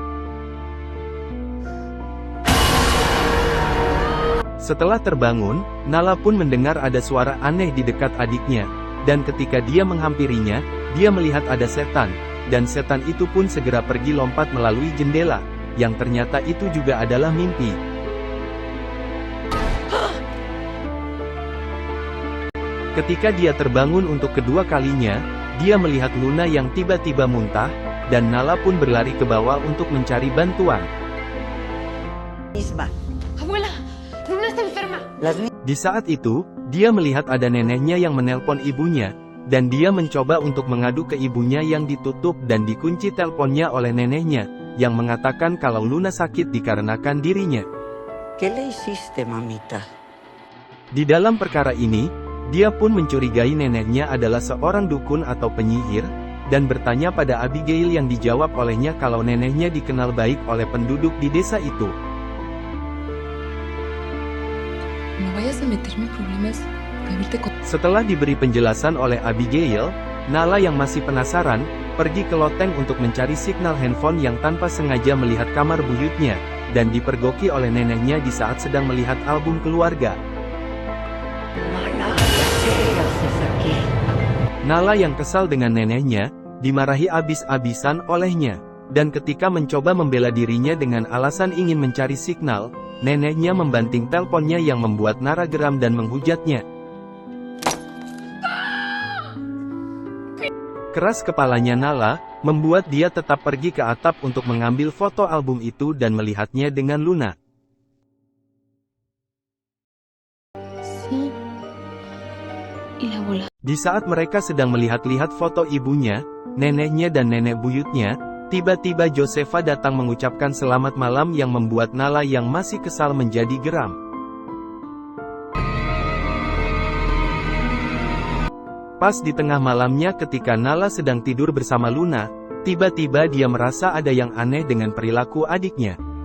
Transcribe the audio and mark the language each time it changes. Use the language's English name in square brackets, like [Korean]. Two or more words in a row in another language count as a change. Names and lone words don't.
[Indonesian] Setelah terbangun, Nala pun mendengar ada suara aneh di dekat adiknya, dan ketika dia menghampirinya, dia melihat ada setan, dan setan itu pun segera pergi lompat melalui jendela, yang ternyata itu juga adalah mimpi. Ketika dia terbangun untuk kedua kalinya, dia melihat Luna yang tiba-tiba muntah, dan Nala pun berlari ke bawah untuk mencari bantuan. [Spanish] Abuela, Luna está enferma. [Indonesian] Di saat itu, dia melihat ada neneknya yang menelpon ibunya, dan dia mencoba untuk mengadu ke ibunya yang ditutup dan dikunci teleponnya oleh neneknya, yang mengatakan kalau Luna sakit dikarenakan dirinya. [Spanish] ¿Qué le hiciste, mamita? [Indonesian] Di dalam perkara ini, dia pun mencurigai neneknya adalah seorang dukun atau penyihir, dan bertanya pada Abigail yang dijawab olehnya kalau neneknya dikenal baik oleh penduduk di desa itu. [Spanish] No vayas a meterme en problemas de haberte [Indonesian] Setelah diberi penjelasan oleh Abigail, Nala yang masih penasaran, pergi ke loteng untuk mencari signal handphone yang tanpa sengaja melihat kamar buyutnya, dan dipergoki oleh neneknya di saat sedang melihat album keluarga. Nala yang kesal dengan neneknya, dimarahi abis-abisan olehnya, dan ketika mencoba membela dirinya dengan alasan ingin mencari signal, neneknya membanting teleponnya yang membuat Nala geram dan menghujatnya. Keras kepalanya Nala, membuat dia tetap pergi ke atap untuk mengambil foto album itu dan melihatnya dengan Luna. [Spanish] Sí. Y la abuela. [Indonesian] Di saat mereka sedang melihat-lihat foto ibunya, neneknya dan nenek buyutnya, tiba-tiba Josefa datang mengucapkan selamat malam yang membuat Nala yang masih kesal menjadi geram. Pas di tengah malamnya ketika Nala sedang tidur bersama Luna, tiba-tiba dia merasa ada yang aneh dengan perilaku adiknya.